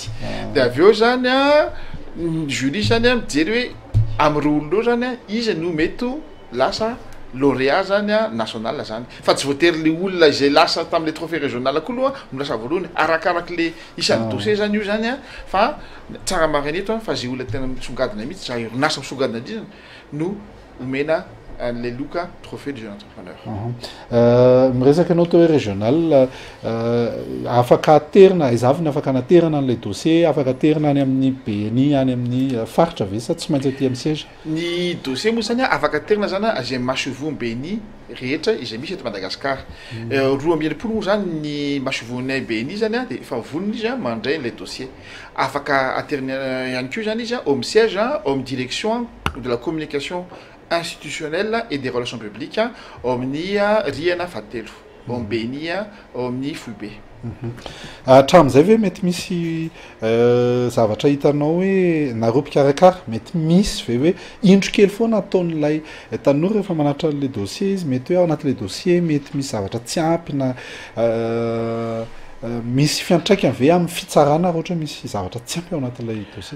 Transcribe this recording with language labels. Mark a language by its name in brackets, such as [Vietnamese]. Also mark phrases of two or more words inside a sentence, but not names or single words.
[Malagasy] dia avy eo zany a jury zany a mijery hoe amin'ny roa olon'reo zany a izy no mety lasa lauréat zany a national zany fa tsy voatery le olona izay lasa tamin'le [French] trophée régional [Malagasy] koa aloha no lasa voalohany arakaraka le isan'ny dossier zany io zany a fa tsara marina eto fa zay olona tena misongadina mihitsy za orinasa misongadina indrindra no omena le loka [French] trophée du jeune entrepreneur. [Malagasy] Miresaka anao tao hoe régional afaka aterina izavina afaka anaterina an'ilay dossier afaka aterina any amin'ny BNI any amin'ny faritra ve sa tsy maintsy aty amin'ny siège ny dossier moa zany afaka aterina zany azay masovony BNI rehetra izay misy eto Madagasikara roa amby enimpolo moa zany ny masovony BNI zany a dia efa vonona izy a mandray le dossier afaka aterina ihany koa zany izy a au amin'ny siège au amin'ny [French] direction de la communication institutionnelle et des relations publiques [Malagasy] au amin'ny riana fatelo au amin'ny BNI au amin'ny FUB. Hatramin'izay ve mety misy zavatra hitanao hoe nareo mpikarakara mety misy ve hoe indro kely foana ataon'ilay tanora rehefa manatra le dossier izy mety hoe ao anatin'le dossier mety misy zavatra tsy ampy na misy fiantraikany ve amin'ny fitsarana ohatra misy zavatra tsy ampy ao anatin'ilay dossier.